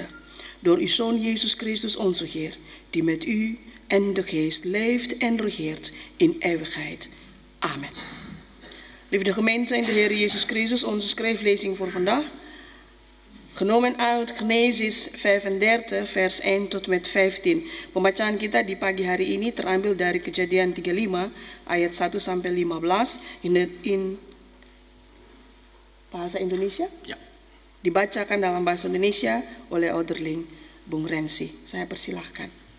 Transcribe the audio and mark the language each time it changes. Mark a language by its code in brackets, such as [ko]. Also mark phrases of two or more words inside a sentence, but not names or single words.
[nl] Door uw Zoon Jezus Christus onze Heer, die met u en de Geest leeft en regeert in eeuwigheid. Amen. Lieve gemeente in de Heer Jezus Christus, onze schrijflezing voor vandaag, genomen uit Genesis 35 vers 1 tot met 15. [id] Pembacaan kita di pagi hari ini terambil dari Kejadian 35 ayat 1 sampai 15 in bahasa Indonesia. Ya. Dibacakan dalam bahasa Indonesia oleh Ouderling Bung Rensi. Saya persilahkan.